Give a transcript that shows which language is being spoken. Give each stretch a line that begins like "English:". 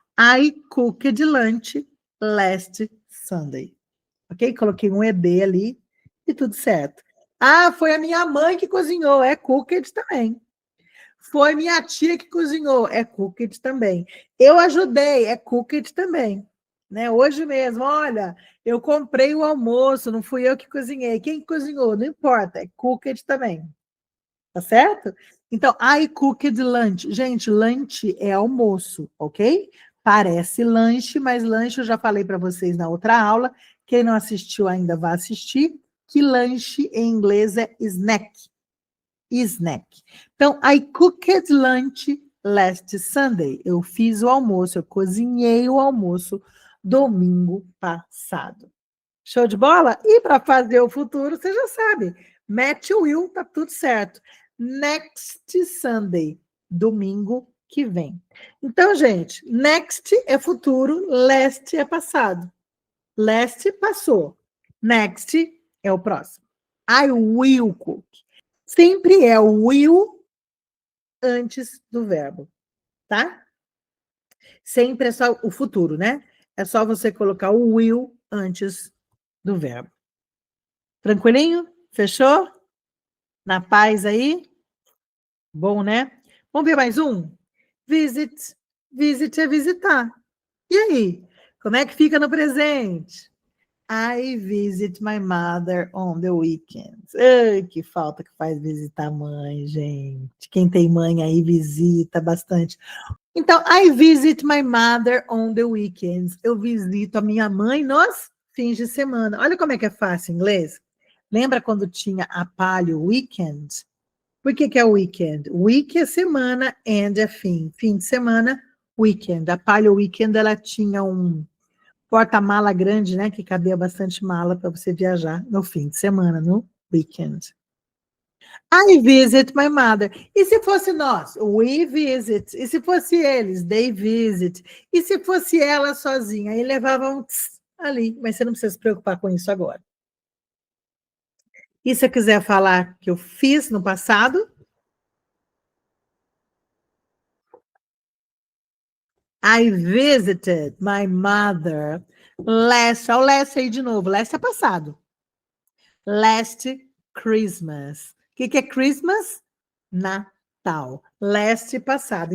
English: I cooked lunch last Sunday. Ok?
Portuguese: Coloquei um ED ali e tudo certo. Ah, foi a minha mãe que cozinhou. É cooked também. Foi minha tia que cozinhou. É cooked também. Eu ajudei. É cooked também. Né? Hoje mesmo, olha, eu comprei o almoço, não fui eu que cozinhei. Quem cozinhou? Não importa, é cooked também. Tá certo? Então,
English: I cooked lunch.
Portuguese: Gente, lunch é almoço, ok? Parece lanche, mas lanche eu já falei para vocês na outra aula. Quem não assistiu ainda vai assistir. Que lanche em inglês é snack. Snack.
English: Então, I cooked lunch last Sunday.
Portuguese: Eu fiz o almoço, eu cozinhei o almoço domingo passado. Show de bola? E para fazer o futuro, você já sabe. Mete o will, tá tudo certo.
English: Next Sunday,
Portuguese: domingo que vem. Então, gente, next é futuro, last é passado. Last passou. Next é o próximo.
English: I will cook.
Portuguese: Sempre é o will antes do verbo, tá? Sempre é só o futuro, né? É só você colocar o will antes do verbo. Tranquilinho? Fechou? Na paz aí? Bom, né? Vamos ver mais um? Visit. Visit é visitar. E aí? Como é que fica no presente?
English: I visit my mother on the weekends.
Portuguese: Ai, que falta que faz visitar a mãe, gente. Quem tem mãe aí visita bastante.
English: Então, I visit my mother on the weekends.
Portuguese: Eu visito a minha mãe nos fins de semana. Olha como é que é fácil em inglês. Lembra quando tinha a palio weekend? Por que é weekend? Week é semana, and é fim. Fim de semana, weekend. A palio weekend, ela tinha um porta-mala grande, né? Que cabia bastante mala para você viajar no fim de semana, no weekend.
English: I visit my mother.
Portuguese: E se fosse nós?
English: We visit.
Portuguese: E se fosse eles?
English: They visit.
Portuguese: E se fosse ela sozinha? Aí levavam tss, ali. Mas você não precisa se preocupar com isso agora. E se eu quiser falar que eu fiz no passado?
English: I visited my mother last.
Portuguese: Olha o last aí de novo. Last é passado.
English: Last Christmas.
Portuguese: O que é Christmas? Natal. Last passado.